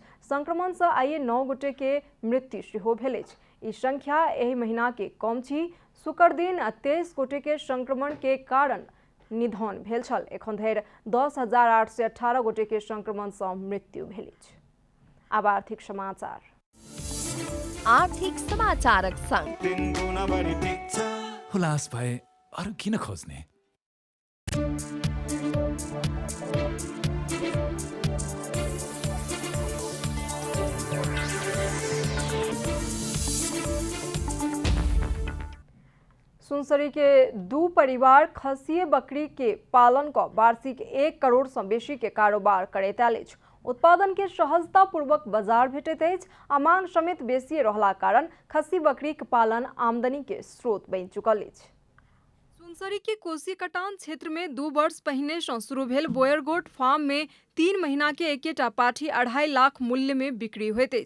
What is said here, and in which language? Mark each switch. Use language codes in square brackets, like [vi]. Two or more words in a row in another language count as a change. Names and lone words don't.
[mai] संक्रमण से आइए 9 गोटे के मृत्यु सेहो भेल अछि। ई संख्या एहि महीना के कम छी। शुक्र दिन 23 गोटे के संक्रमण के कारण निधन भेल छल। एखन धरि 10,818 गोटे के संक्रमण से मृत्यु भेल अछि। आब आर्थिक समाचार। आर्थिक समाचारक संग [ne] हुलास भए अरू किन खोज्ने? [mai] सुनसरी के दू परिवार खस्सी बकरी के पालन का वार्षिक 1 करोड़ से बेसी के कारोबार करैत आयल अछि। उत्पादन के सहजता पूर्वक बाजार भेटैत अछि आ मांग समेत बेसी रहला कारण खस्सी बकरी के पालन आमदनी के स्रोत बनि चुकल अछि। सुनसरी के कोसी कटान क्षेत्र में 2 वर्ष पहिने से शुरू भेल बोयर गोट फार्म में 3 महीना के एकेटा पाठी 2.5 लाख मूल्य में बिक्री होइत अछि।